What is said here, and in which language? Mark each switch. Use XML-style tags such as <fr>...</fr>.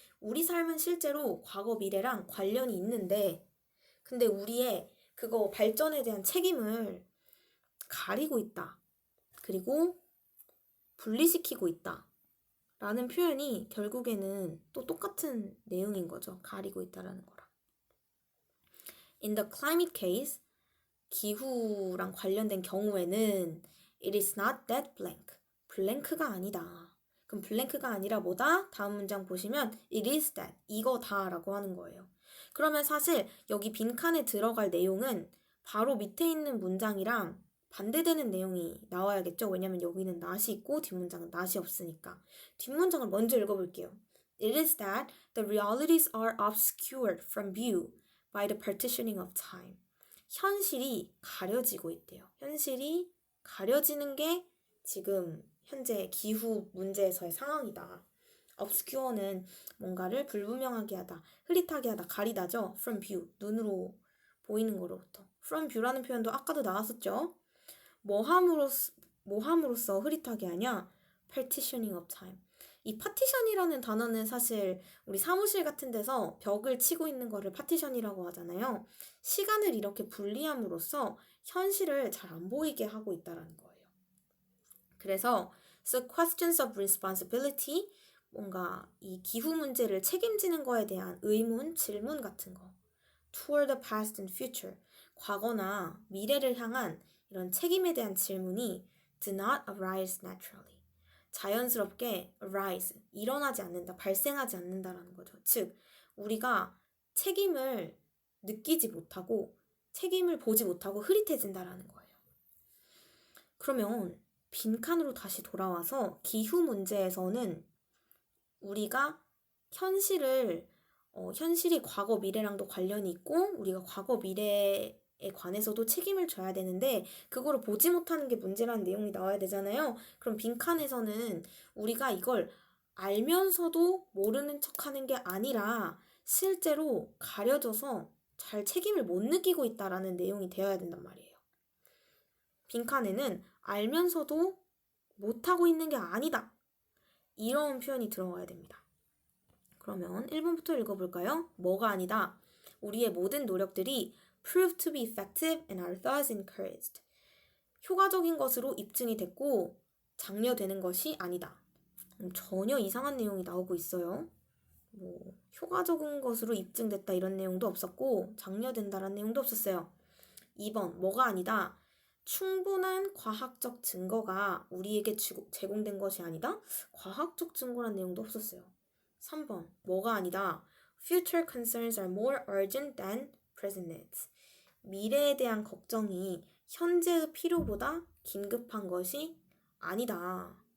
<ko>우리 삶은 실제로 과거, 미래랑 관련이 있는데 근데 우리의 그거 발전에 대한 책임을 가리고 있다. 그리고 분리시키고 있다. 라는 표현이 결국에는 또 똑같은 내용인 거죠. 가리고 있다라는 거랑.</ko> <en>In the climate case,</en> <ko>기후랑 관련된 경우에는</ko> <en>It is not that blank.</en> <ko>블랭크가 아니다. 그럼 블랭크가 아니라 뭐다? 다음 문장 보시면 It is that. 이거다 라고 하는 거예요. 그러면 사실 여기 빈칸에 들어갈 내용은 바로 밑에 있는 문장이랑 반대되는 내용이 나와야겠죠. 왜냐면 여기는 not이 있고 뒷문장은 not이 없으니까. 뒷문장을 먼저 읽어볼게요.</ko> <en>It is that the realities are obscured from view by the partitioning of time.</en> <ko>현실이 가려지고 있대요. 현실이 가려지는 게 지금 현재 기후 문제에서의 상황이다. obscure는 뭔가를 불분명하게 하다, 흐릿하게 하다, 가리다죠. from view, 눈으로 보이는 거로부터. from view라는 표현도 아까도 나왔었죠. 뭐함으로써 흐릿하게 하냐?</ko> <en>partitioning of time.</en> <ko>이 파티션이라는 단어는 사실 우리 사무실 같은 데서 벽을 치고 있는 거를 파티션이라고 하잖아요. 시간을 이렇게 분리함으로써 현실을 잘 안 보이게 하고 있다는 거예요. 그래서</ko> <en>so questions of responsibility,</en> <ko>뭔가 이 기후 문제를 책임지는 거에 대한 의문, 질문 같은 거.</ko> <en>toward the past and future,</en> <ko>과거나 미래를 향한 이런 책임에 대한 질문이</ko> <en>do not arise naturally.</en> <ko>자연스럽게 arise, 일어나지 않는다, 발생하지 않는다라는 거죠. 즉, 우리가 책임을 느끼지 못하고 책임을 보지 못하고 흐릿해진다라는 거예요. 그러면 빈칸으로 다시 돌아와서 기후 문제에서는 우리가 현실이 과거 미래랑도 관련이 있고 우리가 과거 미래에 관해서도 책임을 져야 되는데 그거를 보지 못하는 게 문제라는 내용이 나와야 되잖아요. 그럼 빈칸에서는 우리가 이걸 알면서도 모르는 척하는 게 아니라 실제로 가려져서 잘 책임을 못 느끼고 있다라는 내용이 되어야 된단 말이에요. 빈칸에는 알면서도 못하고 있는 게 아니다. 이런 표현이 들어가야 됩니다. 그러면 1번부터 읽어볼까요? 뭐가 아니다. 우리의 모든 노력들이</ko> <en>prove to be effective and are thus encouraged.</en> <ko>효과적인 것으로 입증이 됐고 장려되는 것이 아니다. 전혀 이상한 내용이 나오고 있어요. 효과적인 것으로 입증됐다 이런 내용도 없었고 장려된다라는 내용도 없었어요. 2번 뭐가 아니다. 충분한 과학적 증거가 우리에게 제공된 것이 아니다. 과학적 증거란 내용도 없었어요. 3번 뭐가 아니다.</ko> <en>Future concerns are more urgent than present needs.</en> <ko>미래에 대한 걱정이 현재의 필요보다 긴급한 것이 아니다.</ko>